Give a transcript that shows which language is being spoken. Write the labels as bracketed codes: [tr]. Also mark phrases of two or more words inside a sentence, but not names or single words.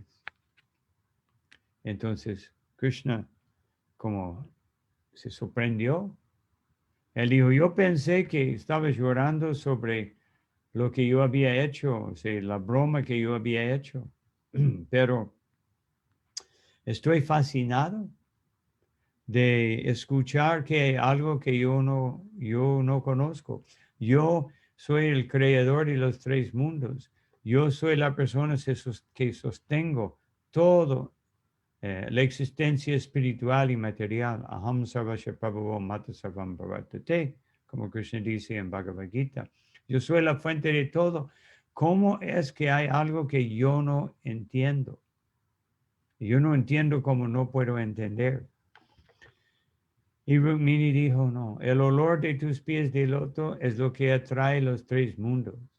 [es] Entonces, Krishna, como se sorprendió, él dijo, yo pensé que estabas llorando sobre lo que yo había hecho, o sea, la broma que yo había hecho, pero estoy fascinado de escuchar que hay algo que yo no conozco. Yo soy el creador de los tres mundos. Yo soy la persona que sostengo todo, la existencia espiritual y material. [sa] Aham sarvasya prabhavo mata sarvam bhavatate, [es] como Krishna dice en Bhagavad Gita. Yo soy la fuente de todo. ¿Cómo es que hay algo que yo no entiendo? Yo no entiendo cómo no puedo entender. Y Rukmini dijo, no, el olor de tus pies de loto es lo que atrae los tres mundos.